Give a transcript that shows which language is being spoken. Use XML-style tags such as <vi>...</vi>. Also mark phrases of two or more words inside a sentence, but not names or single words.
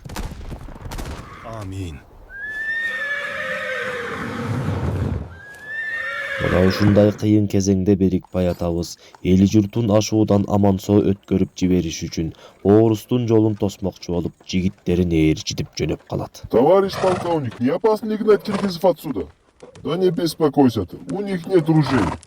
<ky>Амин. Мына ушундай кыйын кезеңде Берикбай атабыз эли журтун ашуудан аман-соо өткөрүп жибериш үчүн орустун жолун тосмокчу болуп, жигиттерин ээрчитип жөнөп калат.</ky> <ru>Товарищ полковник, не опасно ли гнать киргизов отсюда? Да не беспокойся ты, у них нет ружей.</ru>